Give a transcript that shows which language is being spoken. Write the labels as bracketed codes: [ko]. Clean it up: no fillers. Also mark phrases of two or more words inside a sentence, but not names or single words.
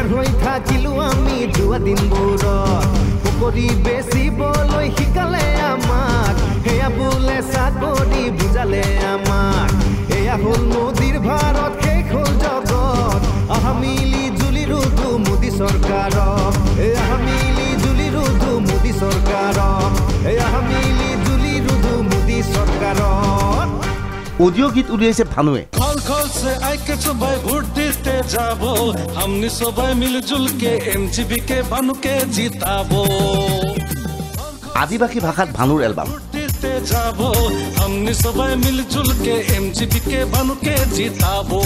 [as] হৈ থাকিলো আমি যোৱা দিনবোৰত, পকৰি বেচিবলৈ শিকালে আমাক, সেয়া বোলে চাকৰি বুজালে আমাক, এয়া হ'ল মোদীৰ ভাৰত, শেষ হ'ল জগত, আহা মিলি জুলি ৰুধু মোদী চৰকাৰক, এয়া মিলি জুলি ৰুধু মোদী চৰকাৰক, এয়া মিলি জুলি ৰুধু মোদী চৰকাৰক। অডিঅ' গীত উলিয়াইছে ভানুৱে। [sck] से आके सुबह वोट देते जाबो, हमने सुबह मिलजुल के एमजीपी के बानु के जिताबो। [as] আদিবাসী ভাষাত ভানুৰ এলবাম। [sck] देते जाबो, हमने सुबह मिलजुल के एमजीपी के बानु के जिताबो।